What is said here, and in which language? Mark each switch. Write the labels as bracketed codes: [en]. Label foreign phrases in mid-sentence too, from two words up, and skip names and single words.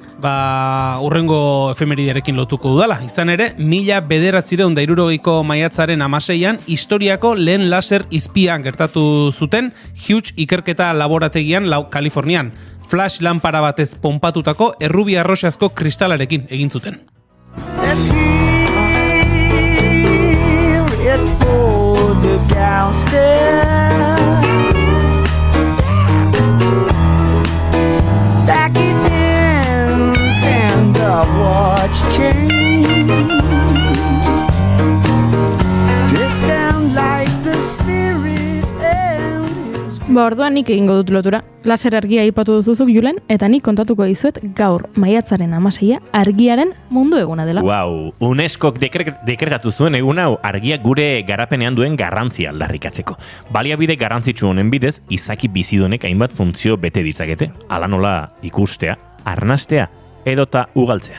[eu] Urrengo efemeridearekin lotuko dudala. Izan ere, 1960ko maiatzaren 16an historiako lehen laser izpia gertatu zuten Hughes ikerketa laborategian Kalifornian. Flash lanpara batez ponpatutako errubi arroxazko kristalarekin egin zuten. [en] Let's heal it for the gangster. Back events and the watch chain. Dressed down like the spirit and his... [eu] Orduan nik egingo dut lotura. Laser argia aipatu duzuzuk, Julen, eta nik kontatuko dizuet gaur maiatzaren 16a argiaren mundu eguna dela. Wow, UNESCOk dekretatu zuen egun hau argia gure garapenean duen garrantzia aldarrikatzeko. Baliabide garrantzitsu honen bidez, izaki bizidunek hainbat funtzio bete ditzakete, hala nola ikustea, arnastea, edota ugaltzea.